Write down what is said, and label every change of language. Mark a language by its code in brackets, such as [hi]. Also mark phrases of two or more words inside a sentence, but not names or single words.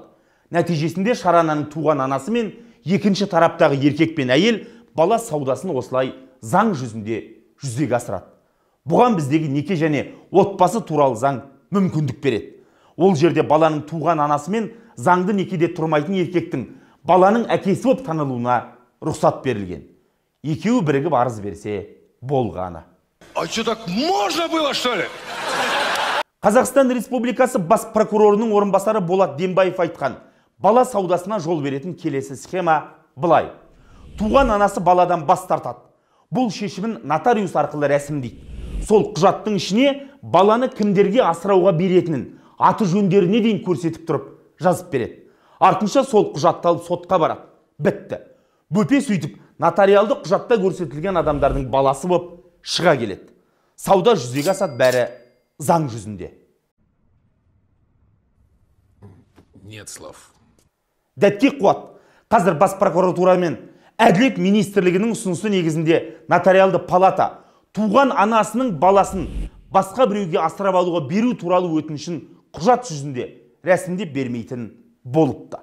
[kk] Нәтижесінде шарананың туған анасы мен екінші тараптағы еркек пен әйел бала саудасын осылай заң жүзінде жүзеге асырады. Бұған біздегі неке және отбасы туралы заң мүмкіндік береді. Ол жерде баланың туған анасы мен заңды некеде тұрмайтын еркектің баланың әкесі болып танылуына рұқсат берілген. Екеуі бірігіп арыз берсе болғаны. [ru] А что, так можно было, что ли? [kk] Қазақстан Республикасы бас прокурорының орынбасары Болат Дембаев айтқан бала саудасына жол беретін келесі схема былай. Туған анасы баладан бас тартады. Бұл шешімін нотариус арқылы рәсімдейді. Сол құжаттың ішіне баланы кімдерге асырауға беретінін аты жөндеріне дейін көрсетіп тұрып жазып береді. Артынша сол құжатты алып сотқа барады. Бітті. Бөпе сөйтіп нотариалды құжатта көрсетілген адамдардың баласы болып шыға келеді. Сауда жүзеге асады, бәрі заң жүзінде. [ru] Нет слов. [kk] Дәтке қуат. Қазір бас прокуратура мен Әділет министрлігінің ұсынысы негізінде нотариалды палата туған анасының баласын басқа біреуге асырап алуға беру туралы өтінішін құжат жүзінде рәсімдеп бермейтін болыпты.